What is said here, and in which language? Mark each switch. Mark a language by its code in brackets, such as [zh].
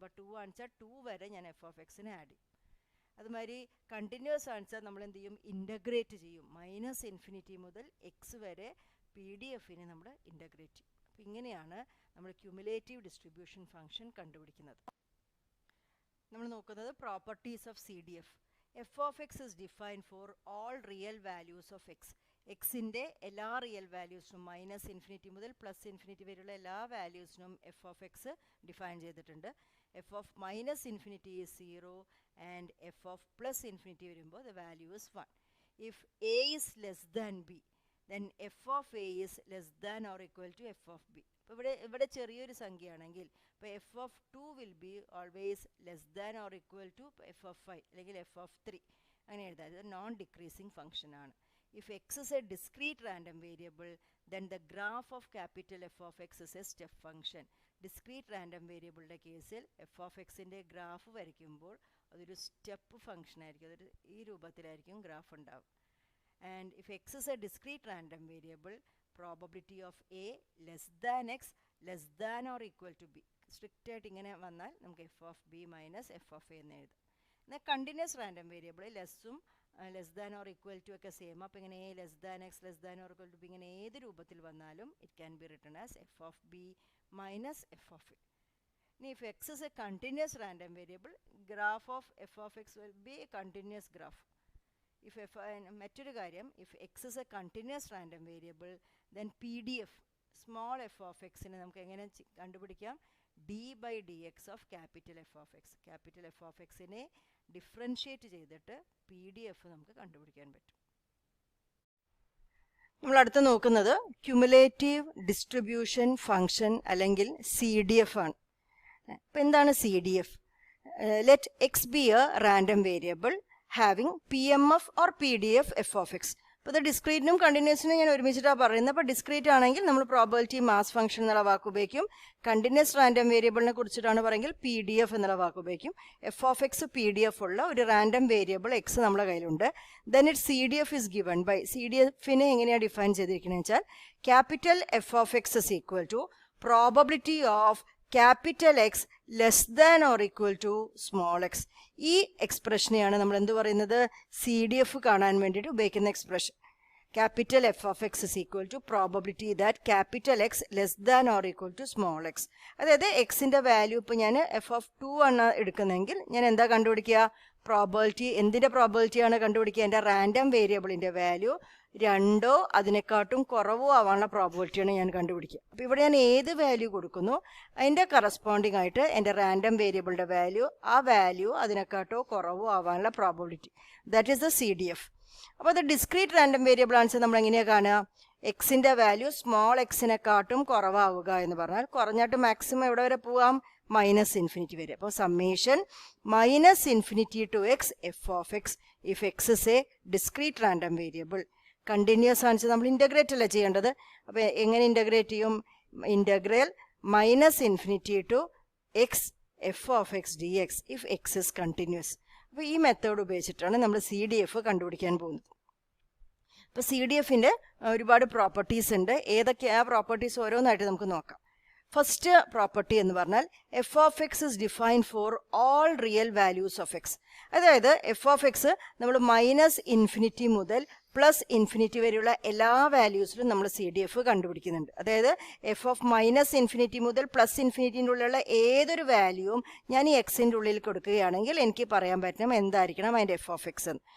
[ml] അപ്പോൾ 2 ആണെച്ചാൽ 2 വരെ ഞാൻ [en] f of x [ml] നെ ആഡ് ചെയ്യും. അതുമാതിരി കണ്ടിന്യൂസ് ആണെച്ചാൽ നമ്മൾ എന്ത് ചെയ്യും? ഇൻ്റഗ്രേറ്റ് ചെയ്യും. -∞ മുതൽ എക്സ് വരെ PDF-നെ നമ്മൾ ഇൻ്റഗ്രേറ്റ് ചെയ്യും. അപ്പോൾ ഇങ്ങനെയാണ് നമ്മൾ ക്യുമുലേറ്റീവ് ഡിസ്ട്രിബ്യൂഷൻ ഫംഗ്ഷൻ കണ്ടുപിടിക്കുന്നത്. നമ്മൾ നോക്കുന്നത് [en] Properties of CDF. f of x is defined for all real values of x. [ml] എക്സിൻ്റെ എല്ലാ റിയൽ വാല്യൂസിനും -∞ മുതൽ +∞ വരെയുള്ള എല്ലാ വാല്യൂസിനും f of x ഡിഫൈൻ ചെയ്തിട്ടുണ്ട്. [en] f of -∞ is 0 and f of +∞ [ml] വരുമ്പോൾ [en] the value is 1. If a is less than b, then f of a is less than or equal to f of b. [ml] അപ്പോൾ ഇവിടെ ചെറിയൊരു സംഖ്യയാണെങ്കിൽ ഇപ്പോൾ [en] f of 2 will be always less than or equal to f of 5 [ml] അല്ലെങ്കിൽ [en] f of 3 [ml] അങ്ങനെ എഴുതാം. ഇത് non decreasing function ആണ്. [en] If x is a discrete random variable then the graph of capital F of x is a step function. [ml] Discrete random വേരിയബിളിൻ്റെ കേസിൽ f of xൻ്റെ graph വരയ്ക്കുമ്പോൾ അതൊരു step function ആയിരിക്കും. അതൊരു ഈ രൂപത്തിലായിരിക്കും ഗ്രാഫ് ഉണ്ടാവും. [en] And if x is a discrete random variable, probability of a less than x less than or equal to b. [ml] Strict ആയിട്ട് ഇങ്ങനെ വന്നാൽ നമുക്ക് [en] f of b minus f of a [ml] എന്ന് എഴുതാം. [en] എന്നാൽ continuous random variable ലെസ്സും less than or equal to ഒക്കെ സെയിം. അപ്പോൾ ഇങ്ങനെ a less than x less than or equal to b [ml] ഇങ്ങനെ ഏത് രൂപത്തിൽ വന്നാലും [en] It can be written as f of b minus f of a. [ml] ഇനി [en] if x is a continuous random variable, graph of f of x will be a continuous graph. [ml] മറ്റൊരു കാര്യം, [en] if x is a continuous random variable then PDF small f of എക്സിനെ [ml] നമുക്ക് എങ്ങനെ കണ്ടുപിടിക്കാം? [en] d/dx of capital f of x. Capital f of എക്സിനെ differentiate [ml] ചെയ്തിട്ട് PDF നമുക്ക് കണ്ടുപിടിക്കാൻ പറ്റും. നമ്മൾ അടുത്ത് നോക്കുന്നത് ക്യുമുലേറ്റീവ് ഡിസ്ട്രിബ്യൂഷൻ ഫംഗ്ഷൻ അല്ലെങ്കിൽ CDF ആണ്. അപ്പോൾ എന്താണ് CDF? [en] Let x be a random variable having PMF or PDF f of x. [ml] അപ്പോൾ ഇത് ഡിസ്ക്രീറ്റിനും കണ്ടിന്യൂസിനും ഞാൻ ഒരുമിച്ചിട്ടാണ് പറയുന്നത്. അപ്പോൾ ഡിസ്ക്രീറ്റ് ആണെങ്കിൽ നമ്മൾ പ്രോബബിലിറ്റി മാസ് ഫംഗ്ഷൻ എന്നുള്ള വാക്ക് ഉപയോഗിക്കും. കണ്ടിന്യൂസ് റാൻഡം വേരിയബിളിനെ കുറിച്ചിട്ടാണ് പറയുമെങ്കിൽ PDF എന്നുള്ള വാക്ക് ഉപയോഗിക്കും. f(x) PDF ഉള്ള ഒരു റാൻഡം വേരിയബിൾ x നമ്മുടെ കയ്യിലുണ്ട്. [en] then it CDF is given by, [ml] CDFനെ എങ്ങനെയാണ് ഡിഫൈൻ ചെയ്തിരിക്കുന്നത് വെച്ചാൽ [en] Capital f(x) is equal to probability of capital X less than or equal to small x. [ml] ഈ എക്സ്പ്രഷനെയാണ് നമ്മൾ എന്ത് പറയുന്നത്, CDF കാണാൻ വേണ്ടിയിട്ട് ഉപയോഗിക്കുന്ന expression. [en] Capital f(x) is equal to probability that capital X less than or equal to small x. [ml] അതായത് എക്സിൻ്റെ value ഇപ്പോൾ ഞാൻ f(2) ആണ് എടുക്കുന്നതെങ്കിൽ ഞാൻ എന്താ കണ്ടുപിടിക്കുക, പ്രോബബിലിറ്റി, എന്തിൻ്റെ പ്രോബബിലിറ്റിയാണ് കണ്ടുപിടിക്കുക, എൻ്റെ റാൻഡം വേരിയബിളിൻ്റെ വാല്യൂ 2 അതിനെക്കാട്ടും കുറവോ ആവാനുള്ള പ്രോബബിലിറ്റിയാണ് ഞാൻ കണ്ടുപിടിക്കുക. അപ്പോൾ ഇവിടെ ഞാൻ ഏത് വാല്യൂ കൊടുക്കുന്നു അതിൻ്റെ കറസ്പോണ്ടിങ് ആയിട്ട് എൻ്റെ റാൻഡം വേരിയബിളിൻ്റെ വാല്യൂ, ആ വാല്യൂ അതിനെക്കാട്ടോ കുറവോ ആവാനുള്ള probability, [en] That is the CDF. [ml] അപ്പോൾ അത് ഡിസ്ക്രീറ്റ് റാൻഡം വേരിയബിൾ ആൻസർ നമ്മൾ എങ്ങനെയാണ് കാണുക, എക്സിൻ്റെ വാല്യൂ സ്മോൾ എക്സിനെക്കാട്ടും കുറവാവുക എന്ന് പറഞ്ഞാൽ കുറഞ്ഞിട്ട് മാക്സിമം എവിടെ വരെ പോവാം, -∞ വരെ. അപ്പോൾ summation [en] -∞ to x f(x) if x is a discrete random variable. [ml] Continuous answer നമ്മൾ ഇൻ്റഗ്രേറ്റ് അല്ല ചെയ്യേണ്ടത്. അപ്പോൾ എങ്ങനെ ഇൻ്റഗ്രേറ്റ് ചെയ്യും, [en] Integral -∞ to x f(x) dx if x is continuous. [ml] അപ്പോൾ ഈ മെത്തേഡ് ഉപയോഗിച്ചിട്ടാണ് നമ്മൾ CDF കണ്ടുപിടിക്കാൻ പോകുന്നത്. അപ്പോൾ CDFൻ്റെ ഒരുപാട് പ്രോപ്പർട്ടീസ് ഉണ്ട്. ഏതൊക്കെയാണ് ആ പ്രോപ്പർട്ടീസ് ഓരോന്നായിട്ട് നമുക്ക് നോക്കാം. ഫസ്റ്റ് പ്രോപ്പർട്ടി എന്ന് പറഞ്ഞാൽ [en] f(x) is defined for all real values of x. [ml] അതായത് f(x) നമ്മൾ -∞ മുതൽ +∞ വരെയുള്ള എല്ലാ വാല്യൂസിലും നമ്മൾ CDF കണ്ടുപിടിക്കുന്നുണ്ട്. അതായത് f(-∞) മുതൽ +∞ ഉള്ളിലുള്ള ഏതൊരു വാല്യൂവും ഞാൻ ഈ എക്സിൻ്റെ ഉള്ളിൽ കൊടുക്കുകയാണെങ്കിൽ എനിക്ക് പറയാൻ പറ്റണം എന്തായിരിക്കണം അതിൻ്റെ f(x) എന്ന്.